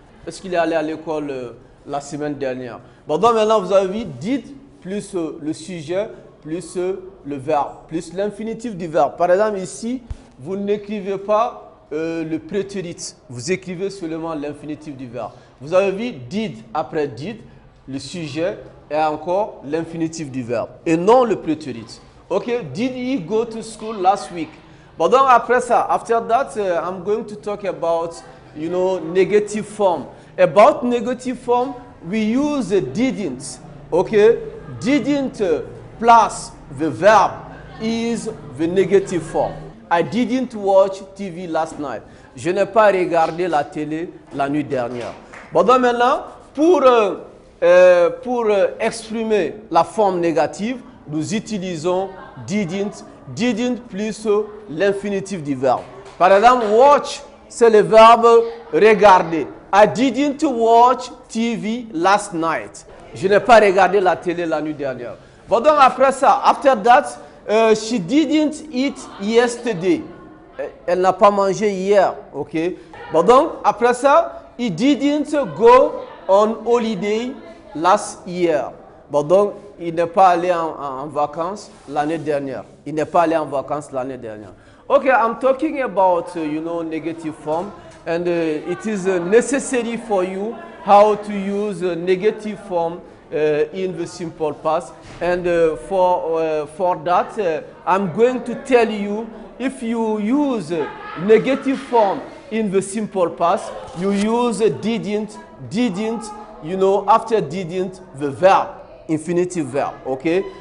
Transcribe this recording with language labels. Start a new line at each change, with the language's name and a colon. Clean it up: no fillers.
French: Est-ce qu'il est allé à l'école la semaine dernière? Bon, donc maintenant vous avez vu did plus le sujet plus le verbe plus l'infinitif du verbe. Par exemple ici, vous n'écrivez pas le prétérit, vous écrivez seulement l'infinitif du verbe. Vous avez vu did après did, le sujet et encore l'infinitif du verbe et non le prétérit.
English: Ok, did he go to school last week?
French: Bon, donc après ça,
English: after that, I'm going to talk about, you know, negative form. About negative form, we use didn't. Okay, didn't plus the verb is the negative form. I didn't watch TV last night.
French: Je n'ai pas regardé la télé la nuit dernière. Bon, donc maintenant, pour exprimer la forme négative, nous utilisons didn't plus l'infinitif du verbe. Par exemple, watch, c'est le verbe regarder.
English: I didn't watch TV last night.
French: Je n'ai pas regardé la télé la nuit dernière. Bon, donc après ça,
English: after that, she didn't eat yesterday.
French: Elle n'a pas mangé hier, ok? Bon, donc après ça,
English: he didn't go on holiday last year.
French: Bon, donc il n'est pas allé en vacances l'année dernière. Il n'est pas allé en vacances l'année dernière.
English: Okay, I'm talking about, negative form, and it is necessary for you how to use negative form in the simple past. And for that, I'm going to tell you, if you use negative form in the simple past, you use didn't, after didn't, the verb, infinitive verb, okay?